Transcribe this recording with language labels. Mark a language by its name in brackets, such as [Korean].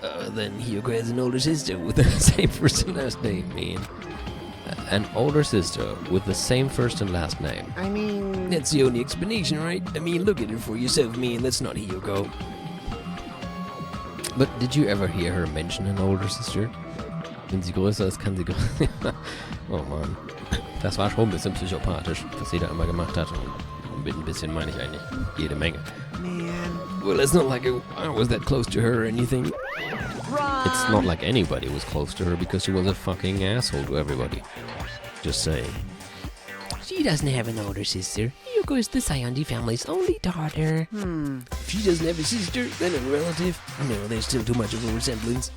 [English] Then Hiyoko has an older sister with the same first and last name, man. An older sister with the same first and last name. I mean, that's the only explanation, right? I mean, look at her for yourself, man. That's not Hiyoko. But did you ever hear her mention an older sister? [German] Wenn sie größer ist, kann sie Oh Mann. Das war schon ein bisschen psychopathisch, was sie da immer gemacht hat. Und mit ein bisschen meine ich eigentlich jede Menge. [English] Man. Well, it's not like I was that close to her or anything. It's not like anybody was close to her because she was a fucking asshole to everybody. Just saying. She doesn't have an older sister. Hiyoko is the Sayonji family's only daughter. If she doesn't have a sister, then a relative. No, there's still too much of a resemblance.